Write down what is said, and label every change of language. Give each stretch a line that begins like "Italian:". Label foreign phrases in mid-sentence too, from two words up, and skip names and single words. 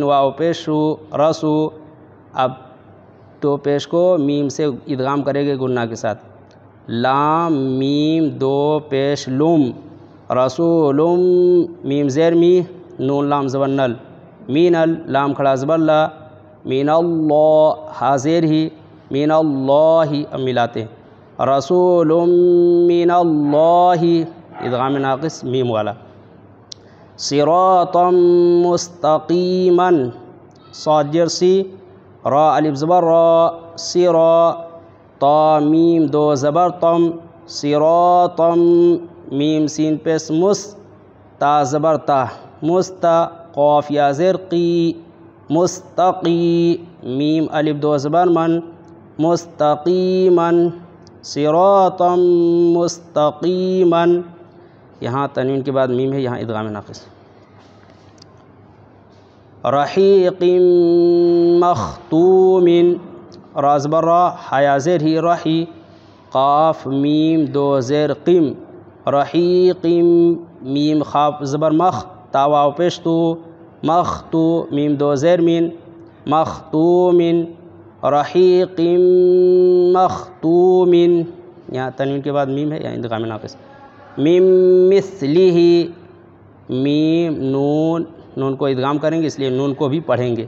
Urdu: واو پیش رسو، اب دو پیش کو میم سے ادغام کرے گے گنہ کے ساتھ، لام میم دو پیش لم، رسول، میم زیر می، نون لام زبر نل، مینل، لام کھڑا زبر لا،
Arabic: من اللہ،
Urdu: ہا زیر ہی،
Arabic: من اللہ،
Urdu: اب ملاتے ہیں،
Arabic: رسول من اللہ،
Urdu: ادغام ناقص میم والا۔
Arabic: صراطا مستقیما،
Urdu: صاد زیر سی، را الف زبر را، صرا، تا میم دو زبر تم، صراطا، میم سین پیش مس، تا زبر تا، مستا، قاف یا زیر قی، مستقی، میم الف دو زبر من،
Arabic: مستقیما، صراطا مستقیما،
Urdu: یہاں تنوین کے بعد میم ہے، یہاں ادغام ناقص.
Arabic: رحیق مختوم،
Urdu: را زبر را، حیا زیر ہی، رحی، قاف میم دو زیر قم، رحیق میم خاف زبر مخ، تا واو پیش تو، مختو میم دو زیر مین،
Arabic: مختوم، رحیق مختوم،
Urdu: یہاں تنوین کے بعد میم ہے، یہاں ادغام ناقص. میم مثلہ، میم نون، نون کو ادغام کریں گے اس لیے نون کو بھی پڑھیں گے.